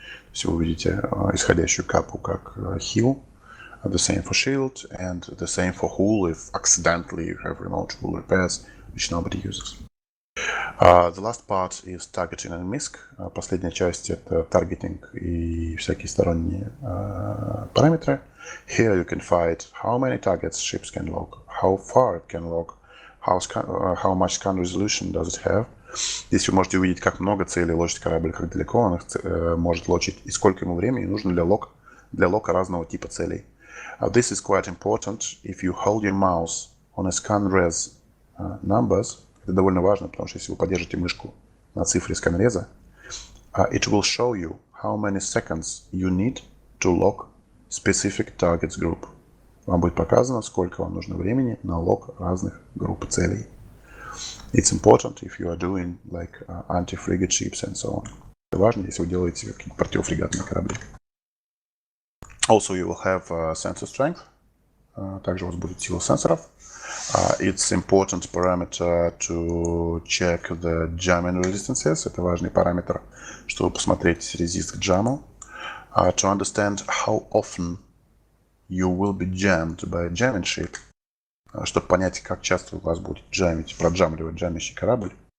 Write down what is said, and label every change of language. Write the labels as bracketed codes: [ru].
[ru] То есть вы увидите исходящую капу как heal. [en] The same for shield and the same for hull if accidentally you have remote hull repairs, which nobody uses. The last part is targeting and misc. [ru] Последняя часть — это таргетинг и всякие сторонние параметры. [en] Here you can find how many targets ships can log, how far it can log, how much scan resolution does it have. [ru] Здесь вы можете увидеть, как много целей лочит корабль, как далеко он их может лочить и сколько ему времени нужно для лока разного типа целей. [en] This is quite important. If you hold your mouse on a scan res numbers, [ru] это довольно важно, потому что если вы подержите мышку на цифре сканреза, [en] it will show you how many seconds you need to lock specific targets group. [ru] Вам будет показано, сколько вам нужно времени на лог разных групп целей. [en] It's important if you are doing like anti-frigate ships and so on. [ru] Это важно, если вы делаете какие-то противофрегатные корабли. [en] Also, you will have sensor strength. [ru] Также у вас будет сила сенсоров. [en] It's important parameter to check the jamming resistances. [ru] Это важный параметр, чтобы посмотреть резист к джаму. [en] To understand how often you will be jammed by a jamming ship. [ru] Чтобы понять, как часто у вас будет проджамливать джамящий корабль.